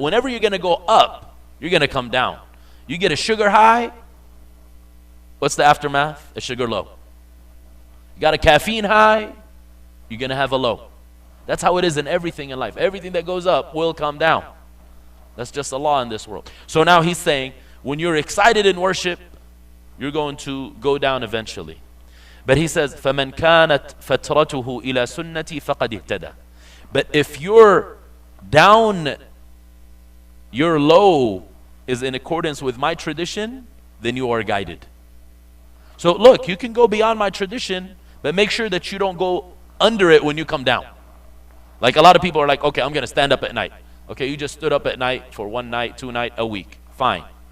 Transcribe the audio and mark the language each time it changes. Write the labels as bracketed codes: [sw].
[en] Whenever you're going to go up, you're going to come down. You get a sugar high, what's the aftermath? A sugar low. You got a caffeine high, you're going to have a low. That's how it is in everything in life. Everything that goes up will come down. That's just a law in this world. So now he's saying, when you're excited in worship, you're going to go down eventually. But he says, [ar] فَمَنْ كَانَتْ فَتْرَتُهُ إِلَى سُنَّتِي فَقَدْ اهْتَدَى. [en] But if your down, your low is in accordance with my tradition, then you are guided. So look, you can go beyond my tradition, but make sure that you don't go under it when you come down. Like a lot of people are like, okay, I'm going to stand up at night. Okay, you just stood up at night for 1 night, 2 nights, a week. Fine.